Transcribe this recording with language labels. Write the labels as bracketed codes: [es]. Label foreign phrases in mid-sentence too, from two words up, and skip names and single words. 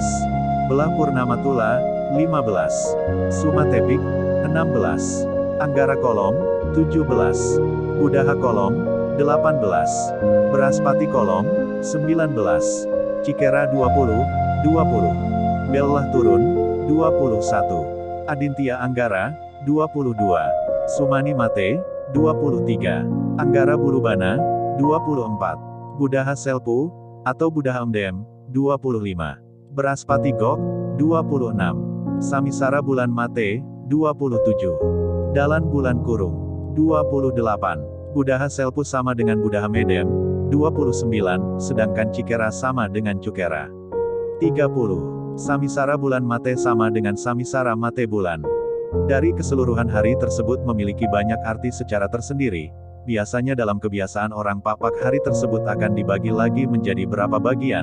[id] Belah Purnama Tula, 15. Suma Tepik, 16. Anggara Kolom, 17. Udaha Kolom, 18. Beraspati Kolom, 19. Cikera 20, 20. Belah Turun, 21. Aditya Anggara, 22. Sumani Mate, 23. Anggara Bulubana, 24. Budaha Selpu, atau Budaha Emdem, 25. Beraspati Gok, 26. Samisara Bulan Mate, 27. Dalan Bulan Kurung, 28. Budaha Selpu sama dengan Budaha Medem, 29, sedangkan Cikera sama dengan Cukera. 30. Samisara Bulan Mate sama dengan Samisara Mate Bulan. Dari keseluruhan hari tersebut memiliki banyak arti secara tersendiri. Biasanya dalam kebiasaan orang Papak hari tersebut akan dibagi lagi menjadi berapa bagian.